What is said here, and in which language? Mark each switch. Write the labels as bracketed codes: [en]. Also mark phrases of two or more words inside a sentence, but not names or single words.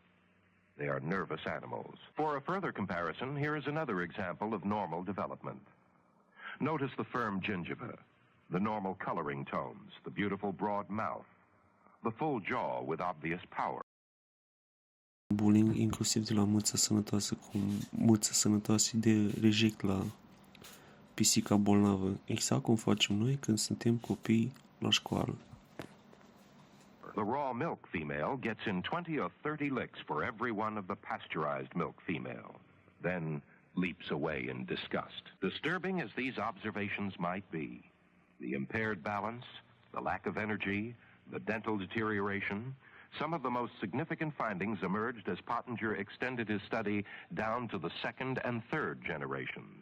[en] They are nervous animals. For a further comparison, here is another example of normal development. Notice the firm gingiva, the normal coloring tones, the beautiful broad mouth, the full jaw with obvious power. [ro] Bullying, inclusiv de la mâța sănătoasă de reject la pisica bolnavă, exact cum facem noi când suntem copii la școală. [en] The raw milk female gets in 20 or 30 licks for every one of the pasteurized milk female, then leaps away in disgust. Disturbing as these observations might be, the impaired balance, the lack of energy, the dental deterioration, some of the most significant findings emerged as Pottinger extended his study down to the second and third generations.